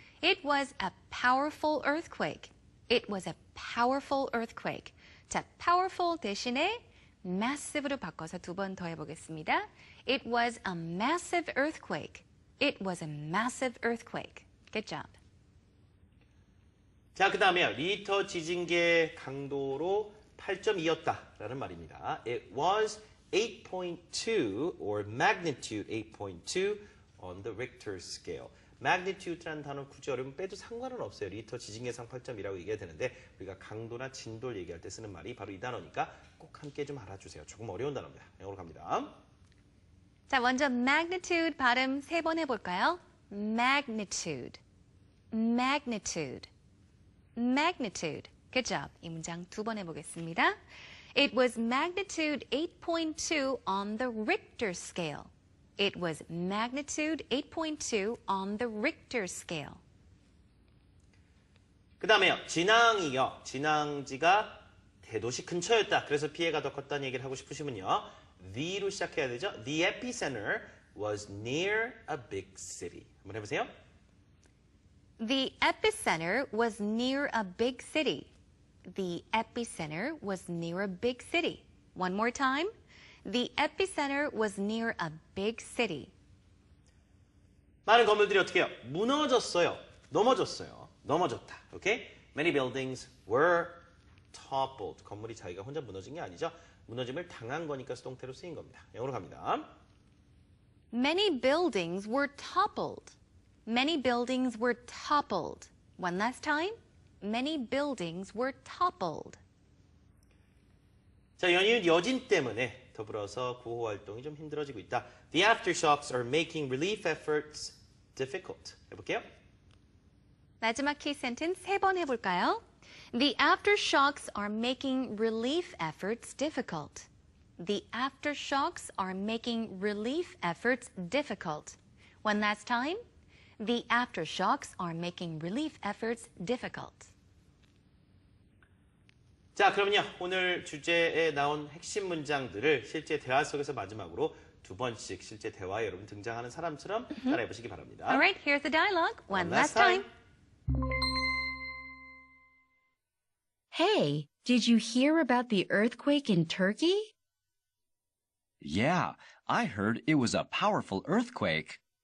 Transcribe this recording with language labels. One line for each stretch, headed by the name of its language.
English: It was a powerful earthquake. It was a powerful earthquake.
Korean: 자, powerful 대신에 massive로 바꿔서 두 번 더 해보겠습니다.
English: It was a massive earthquake. It was a massive earthquake. Good job.
Korean: 자, 그 다음에요. 리히터 지진계 강도로 8.2였다라는 말입니다.
English: It was 8.2 or magnitude 8.2 on the Richter scale.
Korean: magnitude라는 단어 굳이 어려우면 빼도 상관은 없어요. 리히터 지진계상 8.2라고 얘기해야 되는데 우리가 강도나 진도를 얘기할 때 쓰는 말이 바로 이 단어니까 꼭 함께 좀 알아주세요. 조금 어려운 단어입니다. 영어로 갑니다. 자, 먼저 magnitude 발음 세 번 해볼까요?
English: magnitude, magnitude, magnitude. Good job.
Korean: 이 문장 두 번 해보겠습니다.
English: It was magnitude 8.2 on the Richter scale. It was magnitude 8.2 on the Richter scale.
Korean: 그 다음에요. 진앙이요. 진앙지가 대도시 근처였다. 그래서 피해가 더 컸다는 얘기를 하고 싶으시면요. The로 시작해야 되죠.
English: The epicenter was near a big city.
Korean: 한번 해보세요.
English: The epicenter was near a big city. The epicenter was near a big city. One more time. The epicenter was near a big city.
Korean: 많은 건물들이 어떻게 해요? 무너졌어요. 넘어졌어요. 넘어졌다. 오케이?
English: Many buildings were toppled.
Korean: 건물이 자기가 혼자 무너진 게 아니죠. 무너짐을 당한 거니까 수동태로 쓰인 겁니다. 영어로 갑니다.
English: Many buildings were toppled. Many buildings were toppled. One last time. Many buildings were toppled.
Korean: 자, 연이은 여진 때문에 더불어서 구호 활동이 좀 힘들어지고 있다.
English: The aftershocks are making relief efforts difficult.
Korean: 해볼게요. 마지막 키 센텐스 세 번 해볼까요?
English: The aftershocks are making relief efforts difficult. The aftershocks are making relief efforts difficult. One last time. The aftershocks are making relief efforts difficult.
Korean: 자, 그러면요. 오늘 주제에 나온 핵심 문장들을 실제 대화 속에서 마지막으로 두 번씩 실제 대화에 여러분 등장하는 사람처럼 따라해 보시기 바랍니다.
English: All right, here's the dialogue. One last time. Hey, did you hear about the earthquake in Turkey? Yeah, I heard it was a powerful earthquake.